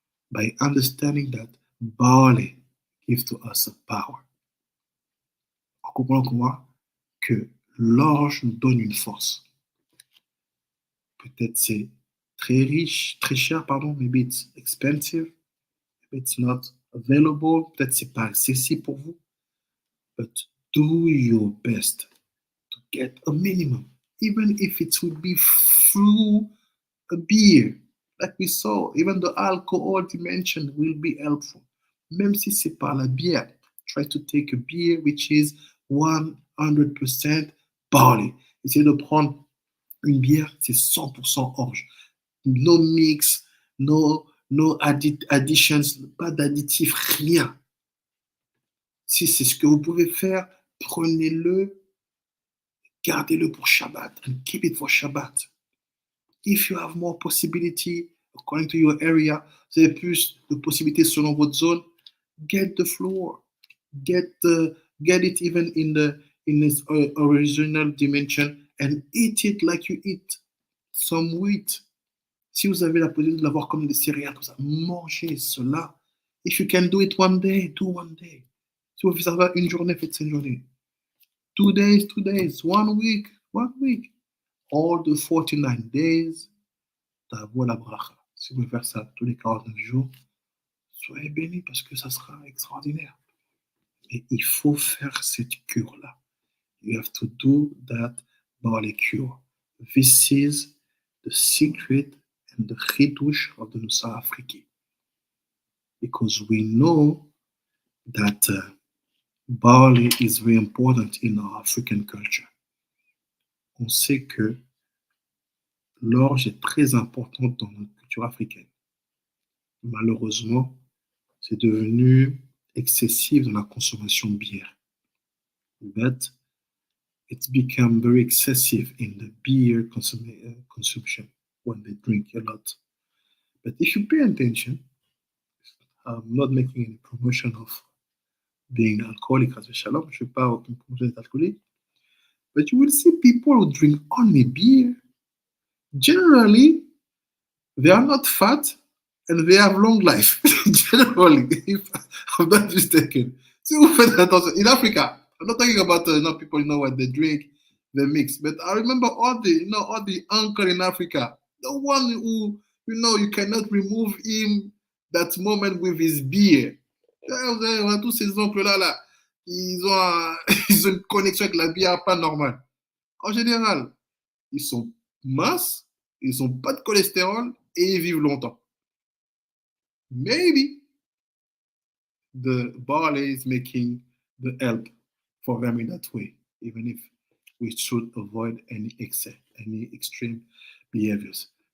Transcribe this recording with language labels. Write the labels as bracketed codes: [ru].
[en] By understanding that Barley gives to us a power. [fr] En comprenant comment que l'orge nous donne une force. Peut-être c'est très riche, très cher, pardon, [en] maybe it's expensive, maybe it's not available, [fr] peut-être c'est pas accessible pour vous, [en] but do your best to get a minimum, even if it would be through a beer, like we saw, even the alcohol dimension will be helpful. [fr] Même si c'est pas la bière, [en] try to take a beer which is 100% barley. [fr] Essayez de prendre une bière, c'est 100% orge. [en] No mix, no additions, [fr] pas d'additifs, rien. Si c'est ce que vous pouvez faire, prenez-le, gardez-le pour Shabbat, [en] and keep it for Shabbat. If you have more possibility, according to your area, [fr] vous avez plus de possibilités selon votre zone, [en] get the flour, get it even in its original dimension and eat it like you eat some wheat. [fr] Si vous avez la possibilité de l'avoir comme des céréales, tout ça, mangez cela. [en] If you can do it one day, do one day. [fr] Si vous faites ça une journée, faites une journée. [en] 2 days, 2 days. 1 week, 1 week. All the 49 days, [he] t'avoue la bracha. [fr] Si vous pouvez faire ça tous les 49 jours, soyez bénis parce que ça sera extraordinaire. Et il faut faire cette cure-là. [en] You have to do that Barley Cure. This is the secret and the chidush of the Nusakh Afriki. Because we know that barley is very important in our African culture. [fr] On sait que l'orge est très importante dans notre culture africaine. Malheureusement, c'est devenu excessif dans la consommation de bière. [en] But it's become very excessive in the beer consumption when they drink a lot. But if you pay attention, I'm not making any promotion of being alcoholic as a shalom, [fr] je ne fais pas aucune promotion d'être alcoolique, [en] but you will see people who drink only beer. Generally, they are not fat and they have long life. Generally, if I'm not mistaken. [fr] Si vous faites attention, [en] in Africa, I'm not talking about people what they drink, they mix. But I remember all the uncle in Africa, the one who you cannot remove him that moment with his beer. [fr] Tous ces oncles-là, ils ont une connexion avec la bière pas normale. En général, ils sont minces, ils n'ont pas de cholestérol et ils vivent longtemps. [en] Maybe the barley is making the help for them in that way, even if we should avoid any excess, any extreme behaviors.